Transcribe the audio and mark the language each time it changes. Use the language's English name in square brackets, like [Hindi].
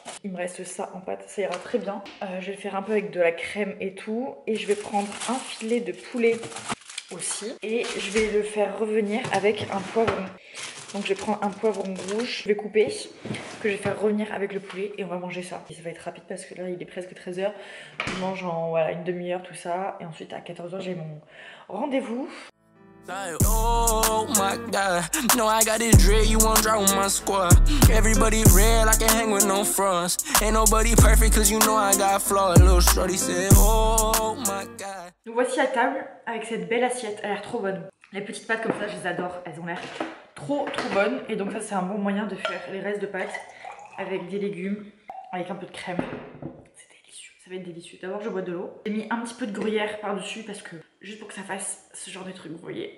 [French] Il me reste ça en pâte, ça ira très bien. Je vais le faire un peu avec de la crème et tout, et je vais prendre un filet de poulet aussi, et je vais le faire revenir avec un poivron. Donc je vais prendre un poivron rouge, je vais couper, que je vais faire revenir avec le poulet et on va manger ça. Et ça va être rapide parce que là il est presque 13h. Je mange en voilà, une demi-heure tout ça. Et ensuite à 14h j'ai mon rendez-vous. [English] Oh my god, no I got this dread, you won't drop with my squad. Everybody real, I can hang with no fronts. Ain't nobody perfect cause you know I got flaws. Little shorty said, oh my god. [French] Nous voici à table avec cette belle assiette, elle a l'air trop bonne. Les petites pâtes comme ça, je les adore, elles ont l'air trop bonnes. Et donc ça c'est un bon moyen de faire les restes de pâtes avec des légumes, avec un peu de crème. C'est délicieux, ça va être délicieux. D'abord je bois de l'eau. J'ai mis un petit peu de gruyère par dessus parce que juste pour que ça fasse ce genre de truc, vous voyez.